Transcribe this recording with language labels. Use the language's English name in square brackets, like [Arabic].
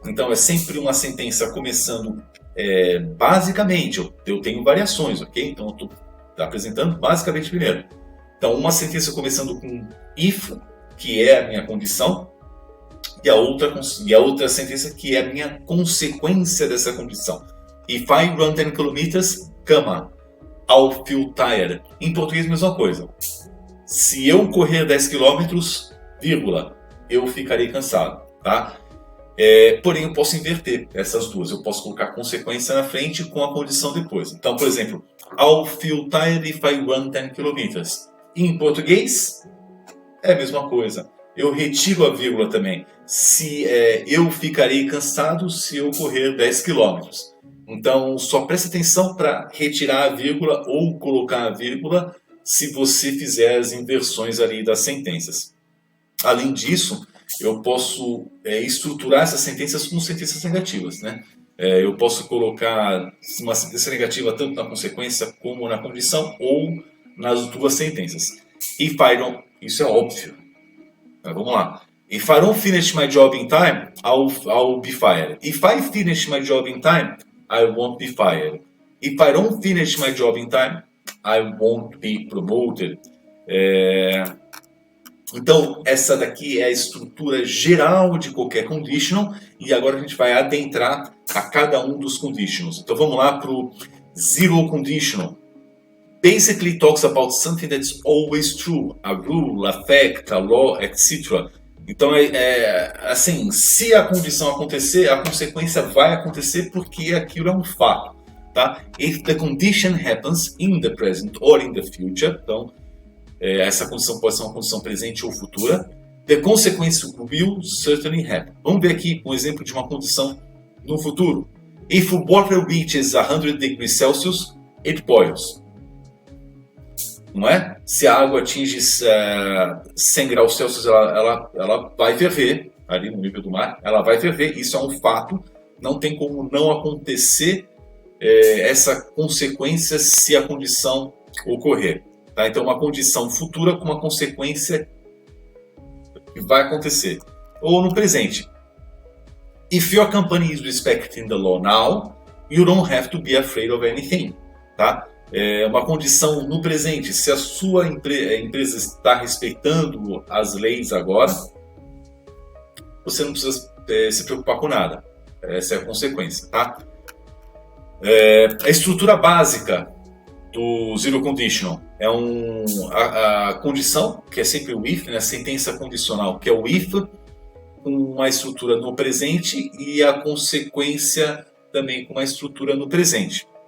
[Portuguese] Então é sempre uma sentença começando basicamente, eu tenho variações, ok? Então eu estou apresentando basicamente primeiro. Então uma sentença começando com if, que é a minha condição, e a outra sentença que é a minha consequência dessa condição. [English] If I run 10 kilometers, I'll feel tired. [Portuguese] Em português, mesma coisa. Se eu correr 10 km, vírgula, eu ficarei cansado, tá? Porém, eu posso inverter essas duas. Eu posso colocar consequência na frente com a condição depois. Então, por exemplo, [English] I'll feel tired if I run 10 km. [Portuguese] Em português, é a mesma coisa. Eu retiro a vírgula também. Eu ficarei cansado se eu correr 10 km. Então, só preste atenção para retirar a vírgula ou colocar a vírgula se você fizer as inversões ali das sentenças. Além disso, eu posso estruturar essas sentenças como sentenças negativas, né? Eu posso colocar uma sentença negativa tanto na consequência como na condição ou nas duas sentenças. [English] If I don't, [Portuguese] isso é óbvio. Vamos lá. [English] If I don't finish my job in time, I'll be fired. If I finish my job in time, I won't be fired. If I don't finish my job in time, I won't be promoted. [Portuguese] Então, essa daqui é a estrutura geral de qualquer conditional. E agora a gente vai adentrar a cada um dos conditionals. Então vamos lá para o zero conditional. [English] Basically talks about something that's always true. A rule, a fact, a law, etc. [Portuguese] Então, assim, se a condição acontecer, a consequência vai acontecer porque aquilo é um fato, tá? [English] If the condition happens in the present or in the future, [Portuguese] então, essa condição pode ser uma condição presente ou futura, [English] the consequence will certainly happen. [Portuguese] Vamos ver aqui um exemplo de uma condição no futuro. [English] If water reaches 100 degrees Celsius, it boils. [Portuguese] Não é? Se a água atinge 100 graus Celsius, ela vai ferver, ali no nível do mar, ela vai ferver, isso é um fato, não tem como não acontecer essa consequência se a condição ocorrer. Tá? Então, uma condição futura com uma consequência que vai acontecer. Ou no presente. [English] If your company is respecting the law now, you don't have to be afraid of anything. [Portuguese] Tá? Uma condição no presente. Se a sua empresa está respeitando as leis agora, você não precisa se preocupar com nada. Essa é a consequência, tá? A estrutura básica do zero conditional é a condição, que é sempre o if, né? A sentença condicional, que é o if, com uma estrutura no presente, e a consequência também com uma estrutura no presente.